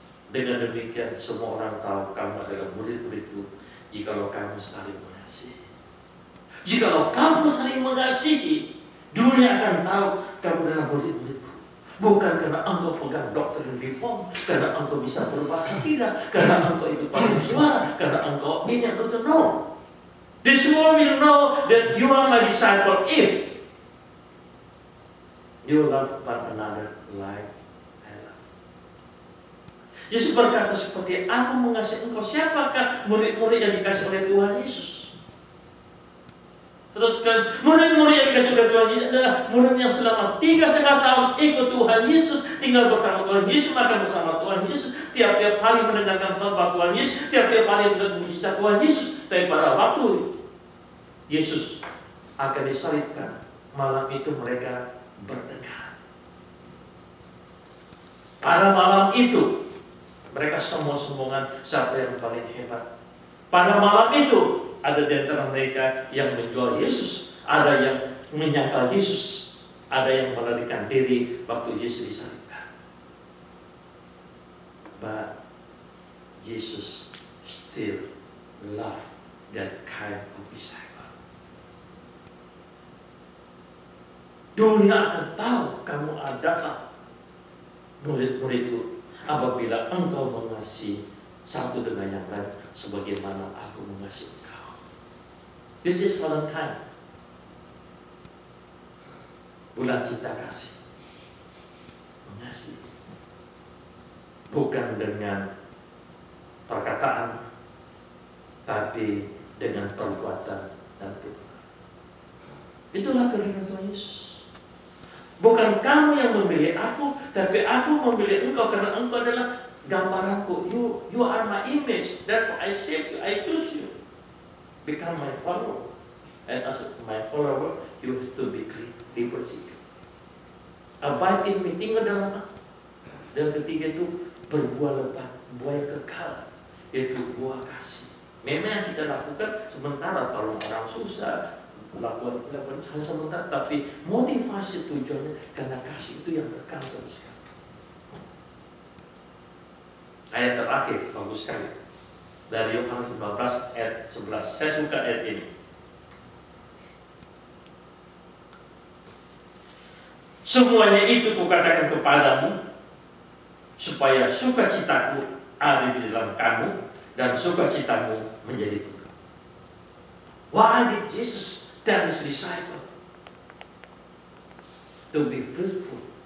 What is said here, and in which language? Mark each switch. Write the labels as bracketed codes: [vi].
[id] Dengan demikian semua orang tahu kamu adalah murid-muridku jikalau kamu saling mengasihi. Jikalau kamu saling mengasihi, dunia akan tahu kamu adalah murid-muridku. Bukan karena engkau pegang doktrin reform, karena engkau bisa berbahasa, tidak, karena engkau ikut paduan suara, karena engkau ini atau itu. [en] No. This world will know that you are my disciple if you love one another like I love. [id] Yesus berkata seperti aku mengasihi engkau. Siapakah murid-murid yang dikasih oleh Tuhan Yesus? Teruskan, murid-murid yang dikasih oleh Tuhan Yesus adalah murid yang selama 3,5 tahun ikut Tuhan Yesus, tinggal bersama Tuhan Yesus, makan bersama Tuhan Yesus, tiap-tiap hari mendengarkan khotbah Tuhan Yesus, tiap-tiap hari mendengarkan mujizat Tuhan Yesus. Tapi pada waktu Yesus akan disalibkan, malam itu mereka bertengkar. Pada malam itu mereka sombong-sombongan siapa yang paling hebat. Pada malam itu ada di antara mereka yang menjual Yesus, ada yang menyangkal Yesus, ada yang melarikan diri waktu Yesus disalibkan. [en] But Jesus still love that kind of disciple. [id] Dunia akan tahu kamu adalah murid-muridku apabila engkau mengasihi satu dengan yang lain sebagaimana aku mengasihi engkau. [en] This is Valentine, [id] bulan cinta kasih. Mengasihi bukan dengan perkataan, tapi dengan perbuatan dan tindakan. Itulah kehendak Tuhan Yesus. Bukan kamu yang memilih aku, tapi aku memilih engkau karena engkau adalah gambaranku. [en] You are my image. Therefore I save you, I choose you. Become my follower. And as my follower, you have to be [id] dibersihkan. [en] Abide in me, [id] tinggal dalam aku. Dan ketiga itu berbuah lebat, buah yang kekal, yaitu buah kasih. Memang yang kita lakukan sementara, kalau orang susah, lakukan hanya sementara, tapi motivasi tujuannya karena kasih itu yang kekal terus. Ayat terakhir bagus sekali dari Yohanes 15 ayat 11. Saya suka ayat ini. Semuanya itu kukatakan kepadamu supaya sukacitaku ada di dalam kamu dan sukacitamu menjadi penuh. [en] Why did Jesus tell his disciple to be fruitful?